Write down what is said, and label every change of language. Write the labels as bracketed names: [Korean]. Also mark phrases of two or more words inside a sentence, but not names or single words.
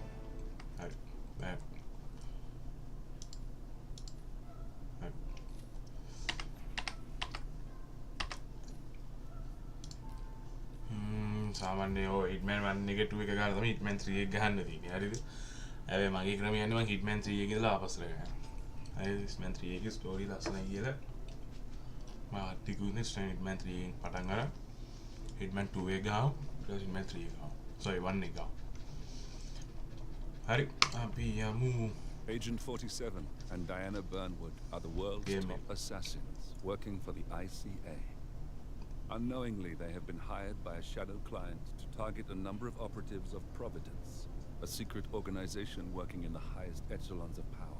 [Sinhala] सामान्य हो हिटमैन 1 එක 2 එක ගන්න තමයි හිට්මෑන් 3 එක ගහන්න තියෙන්නේ හරිද? හැබැයි මගේ ක්‍රමය යන්නේ මම හිට්මෑන් 3 එක ඉඳලා ආපස්සට ගන්නවා. Hitman 3 එකේ ස්ටෝරි ලස්සනයි කියලා මම ටිකුනේ Hitman 3 එකෙන් පටන් ගන්න Hitman 2 එක ගාව ඊට Hitman 3 එක ගාව sorry 1 එක ගාව හරි අපි යමු [English] Agent 47 and Diana Burnwood are the world's top assassins working for the ICA. Unknowingly, they have been hired by a shadow client to target a number of operatives of Providence, a secret organization working in the highest echelons of power.